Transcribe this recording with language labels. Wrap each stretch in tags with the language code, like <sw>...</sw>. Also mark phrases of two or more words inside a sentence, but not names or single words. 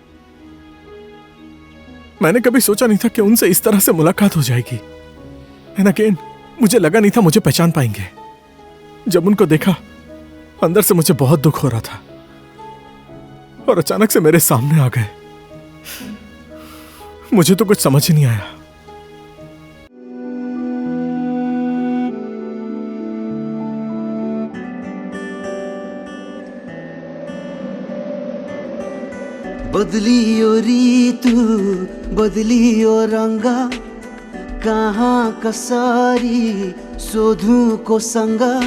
<hi>मैंने कभी सोचा नहीं था कि उनसे इस तरह से मुलाकात हो जाएगी।</hi> <en>And again,</en> <hi>मुझे लगा नहीं था मुझे पहचान पाएंगे। जब उनको देखा, अंदर से मुझे बहुत दुख हो रहा था, और अचानक से मेरे सामने आ गए। मुझे तो कुछ समझ ही नहीं आया।</hi> <ne>बदलियो ऋतु, बदलियो रंग, कहाँ कसरी सोधु को संग।</ne>